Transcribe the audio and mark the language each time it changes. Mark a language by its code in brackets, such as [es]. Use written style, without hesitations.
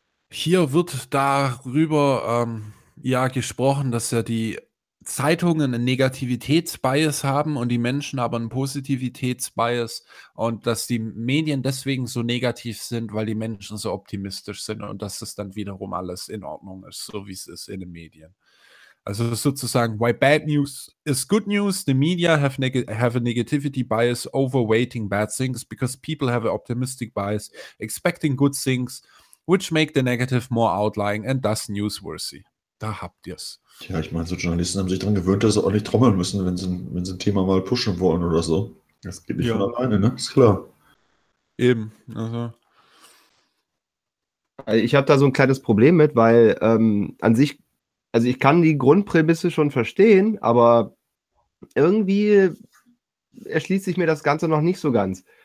[de] Hier wird darüber ja gesprochen, dass ja die Zeitungen einen Negativitätsbias haben und die Menschen aber einen Positivitätsbias und dass die Medien deswegen so negativ sind, weil die Menschen so optimistisch sind und dass das dann wiederum alles in Ordnung ist, so wie es ist in den Medien. Also sozusagen, [en] why bad news is good news, the media have a negativity bias overweighting bad things because people have an optimistic bias expecting good things which make the negative more outlying and thus newsworthy. [de] Da habt ihr's. Tja, ich meine, so Journalisten haben sich daran gewöhnt, dass sie ordentlich trommeln müssen, wenn sie ein Thema mal pushen wollen oder so. Das geht nicht von alleine, ne? Ist klar. Eben. Also. Ich habe da so ein kleines Problem mit, weil an sich, also ich kann die Grundprämisse schon verstehen, aber irgendwie erschließt sich mir das Ganze noch nicht so ganz.